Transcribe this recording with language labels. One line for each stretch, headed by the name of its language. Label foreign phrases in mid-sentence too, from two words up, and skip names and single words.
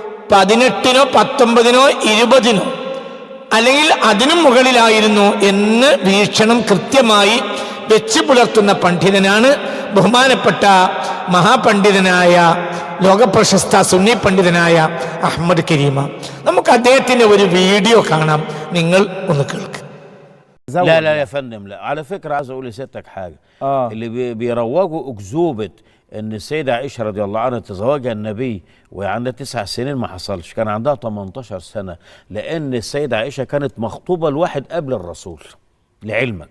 Malayalam: 18-നോ 19-നോ 20-നോ അല്ലെങ്കിൽ അതിനും മുകളിലായിരുന്നു എന്ന് വീക്ഷണം കൃത്യമായി വെച്ച് പുലർത്തുന്ന പണ്ഡിതനാണ് ബഹുമാനപ്പെട്ട മഹാപണ്ഡിതനായ ലോകപ്രശസ്ത സുന്നി പണ്ഡിതനായ അഹ്മദ് കരീമ. നമുക്ക് അദ്ദേഹത്തിന്റെ ഒരു വീഡിയോ കാണാം, നിങ്ങൾ ഒന്ന് കേൾക്ക്.
Arabic: لا لا يا فندم، لا على فكرة عايز أقول لسيادتك حاجة. اللي بيروجوا أكذوبة إن السيدة عائشة رضي الله عنها تزوجها النبي وهي عندها 9 سنين، ما حصلش، كان عندها 18 سنة، لأن السيدة عائشة كانت مخطوبة لواحد قبل الرسول لعلمك.